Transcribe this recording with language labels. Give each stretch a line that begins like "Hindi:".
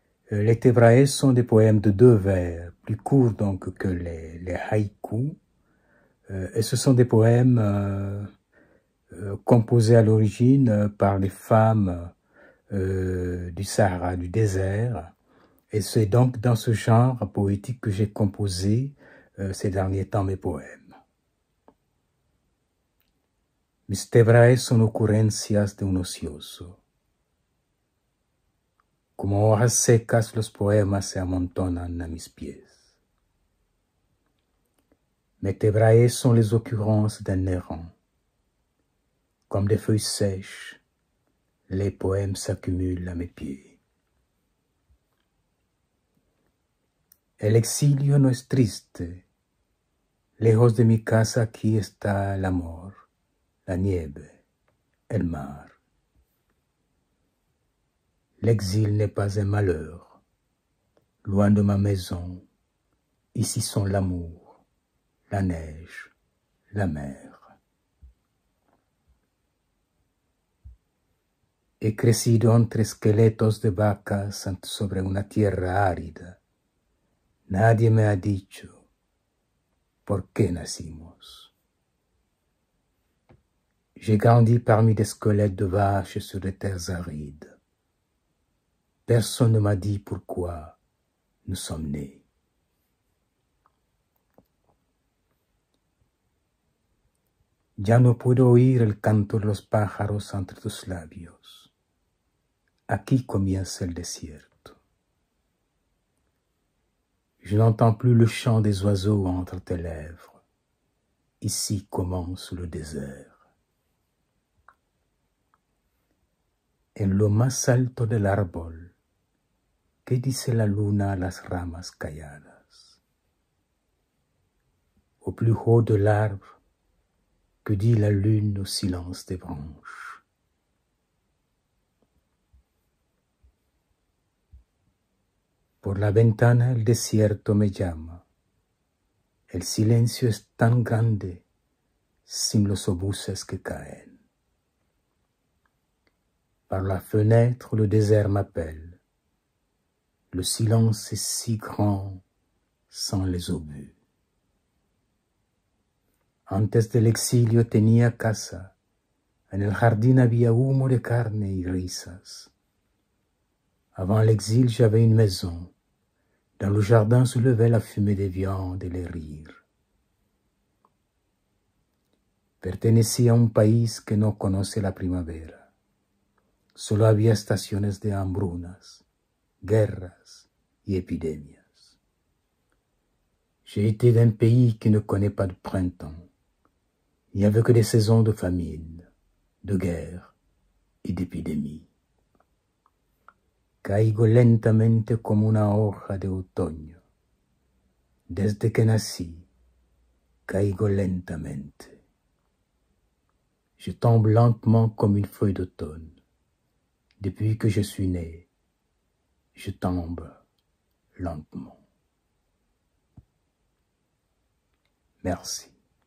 French: Les tebrae sont des poèmes de 2 vers, plus courts donc que les haïkus, et ce sont des poèmes composés à l'origine par les femmes du Sahara, du désert, et c'est donc dans ce genre poétique que j'ai composé ces derniers temps mes poèmes.
Spanish: Mis tebrae son ocurrencias de un ocioso. Como hojas secas los poemas se amontonan a mis pies.
French: Mes tebrae sont les occurrences d'un errant. Comme des feuilles sèches, les poèmes s'accumulent à mes pieds.
Spanish: El exilio no es triste. Lejos de mi casa aquí está el amor, la nieve, el mar.
French: L'exil n'est pas un malheur. Loin de ma maison, ici sont l'amour, la neige, la mer.
Spanish: He crecido entre esqueletos de vacas sobre una tierra árida. Nadie me ha dicho por qué nacimos.
French: J'ai grandi parmi des squelettes de vaches sur des terres arides. Personne ne m'a dit pourquoi nous sommes nés.
Spanish: Ya no puedo oír el canto de los pájaros entre tus labios. Aquí comienza el desierto.
French: Je n'entends plus le chant des oiseaux entre tes lèvres. Ici commence le désert.
Spanish: En lo más alto del árbol, ¿qué dice la luna a las ramas calladas?
French: Au plus haut de l'arbre, que dit la lune au silence des branches?
Spanish: Por la ventana el desierto me llama. El silencio es tan grande sin los obuses que caen.
French: Par la fenêtre le désert m'appelle. Le silence est si grand sans les obus.
Spanish: Antes del exilio tenía casa. En el jardín había humo de carne y risas.
French: Avant l'exil, j'avais une maison. Dans le jardin se levait la fumée des viandes et les rires.
Spanish: Pertenecía a un país que no conoce la primavera. Solo había estaciones de hambrunas, guerras y epidemias.
French: J'ai été d'un pays qui ne connaît pas de printemps. Il n'y avait que des saisons de famine, de guerre
Spanish: y de epidemia. Caigo lentamente como una hoja de otoño. Desde que nací, caigo lentamente.
French: Je tombe lentement comme une feuille d'automne. Depuis que je suis né, je tombe lentement. Merci.